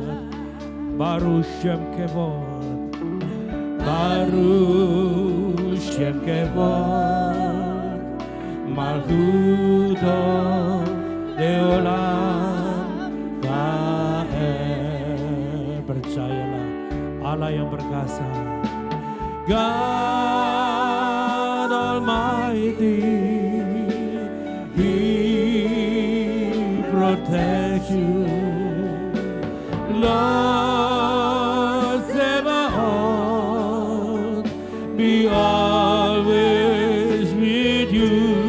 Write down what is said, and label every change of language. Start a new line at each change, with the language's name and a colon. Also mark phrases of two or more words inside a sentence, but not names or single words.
Hebrew: ברוך שם כבוד, ברוך שם כבוד, מלכותו לעולם ועד.
Indonesian: Percayalah, Allah yang perkasa,
English: God Almighty, He protects you. Lord Sebaot, be always with you.